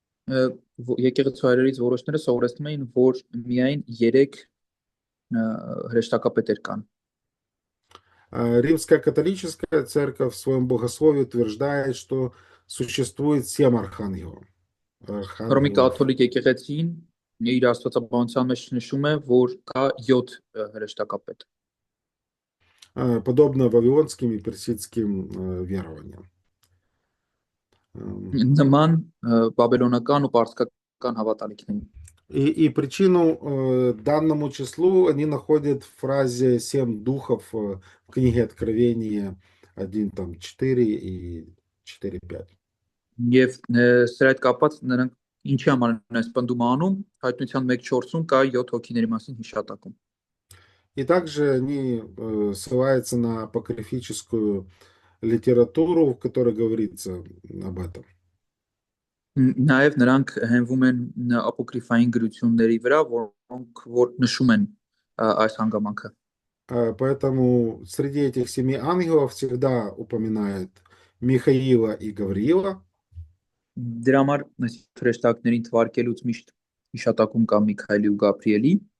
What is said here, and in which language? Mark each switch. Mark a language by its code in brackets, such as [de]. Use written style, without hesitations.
[hy] Եկեղեցու հայրերից որոշները սովորեցնում էին, որ միայն 3 հրեշտակապետեր կան։ [ru] Римская католическая церковь в своем богословии утверждает, что существует 7 архангелов. [hy] Հռոմի կաթոլիկ եկեղեցին իր աստվածաբանության մեջ նշում է, որ կա 7 հրեշտակապետ։ [ru] Подобно вавилонским и персидским верованиям. [hy] Նման բաբելոնական ու պարսկական հավատալիքներին։ [ru] И причину данному числу они находят в фразе 7 духов в книге Откровения 1:4 и 4:5. [hy] Եվ սրա հետ կապված նրանք ինչի համար են այս պնդումը անում, հայտնության 1:4-ում կա 7 հոգիների մասին հիշատակում։ [ru] И также они ссылаются на апокрифическую литературу, в которой говорится об этом. [hy] Նաև նրանք հենվում են ապոկրիֆային գրությունների վրա, որոնք որ նշում են այս հանգամանքը։ [ru] Поэтому среди этих 7 ангелов всегда упоминают Михаила и Гавриила. [hy] Դրա համար այս հրեշտակներին թվարկելուց միշտ հիշատակում կա Միքայելի ու Գաբրիելի։